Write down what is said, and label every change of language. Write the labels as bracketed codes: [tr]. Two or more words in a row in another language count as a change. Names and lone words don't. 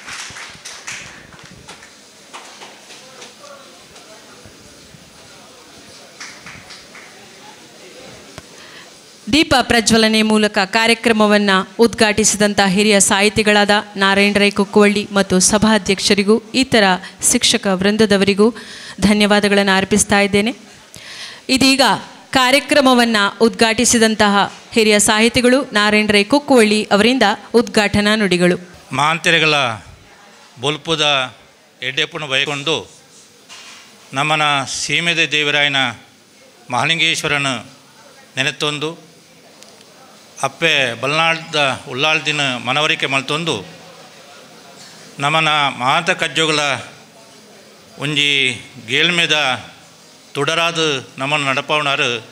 [kn] ದೀಪ ಪ್ರಜ್ವಲನೆ ಮೂಲಕ ಕಾರ್ಯಕ್ರಮವನ್ನು ಉದ್ಘಾಟಿಸಿದಂಥ ಹಿರಿಯ ಸಾಹಿತಿಗಳಾದ ನಾರಾಯಣ್ ರೈ ಕುಕ್ಕುವಳ್ಳಿ ಮತ್ತು ಸಭಾಧ್ಯಕ್ಷರಿಗೂ ಇತರ ಶಿಕ್ಷಕ ವೃಂದದವರಿಗೂ ಧನ್ಯವಾದಗಳನ್ನು ಅರ್ಪಿಸ್ತಾ ಇದ್ದೇನೆ. ಇದೀಗ ಕಾರ್ಯಕ್ರಮವನ್ನು ಉದ್ಘಾಟಿಸಿದಂತಹ ಹಿರಿಯ ಸಾಹಿತಿಗಳು ನಾರಾಯಣ್ ರೈ ಕುಕ್ಕುವಳ್ಳಿ ಅವರಿಂದ ಉದ್ಘಾಟನಾ ನುಡಿಗಳು. [tcy] ಮಾಂತೆರೆಗಳ ಬೊಲ್ಪುದ ಎಡ್ಡೆಪ್ಪನ ಬಯಕೊಂಡು ನಮ್ಮನ ಸೀಮೆದೆ ದೇವರಾಯನ ಮಹಾಲಿಂಗೇಶ್ವರನ ನೆನೆತೊಂದು ಅಪ್ಪೆ ಬಲ್ನಾಳ್ದ ಉಳ್ಳಾಳ್ದಿನ ಮನವರಿಕೆ ಮಲ್ತೊಂದು ನಮ್ಮನ ಮಾತ ಕಜ್ಜೋಗಳ ಒಂಜಿ ಗೇಳ್ಮೆದ ತುಡರಾದ ನಮ್ಮನ್ನು ನಡಪವನಾರು